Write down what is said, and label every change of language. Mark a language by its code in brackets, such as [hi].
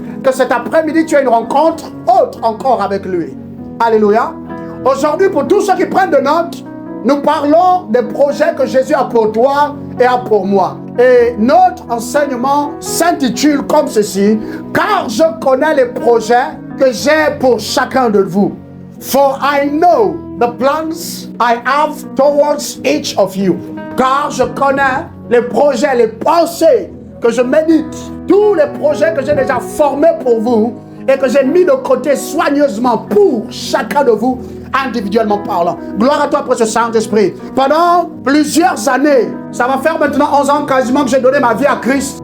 [fr] Que cet après-midi, tu aies une rencontre autre encore avec lui. Alléluia. Aujourd'hui, pour tous ceux qui prennent de notes, nous parlons des projets que Jésus a pour toi et a pour moi. Et notre enseignement s'intitule comme ceci: car je connais les projets que j'ai pour chacun de vous. [en] For I know the plans I have towards each of you. [fr] Car je connais les projets, les pensées que je médite, tous les projets que j'ai déjà formés pour vous et que j'ai mis de côté soigneusement pour chacun de vous, individuellement parlant. Gloire à toi, précieux Saint-Esprit. Pendant plusieurs années, ça va faire maintenant 11 ans quasiment que j'ai donné ma vie à Christ.